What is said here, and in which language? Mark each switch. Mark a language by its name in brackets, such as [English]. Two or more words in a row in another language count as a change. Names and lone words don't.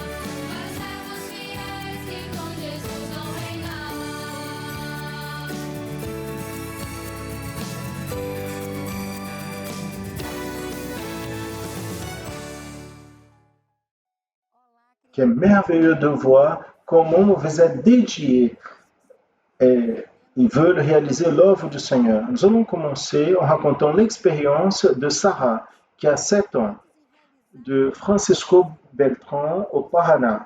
[Portuguese] Para os servos fiéis que com Jesus vão reinar. [French] Que merveilleux de voir comment vous êtes dédiés et ils veulent réaliser l'œuvre du Seigneur. Nous allons commencer en racontant l'expérience de Sarah, qui a 7 ans, de Francisco Beltrán au Paraná.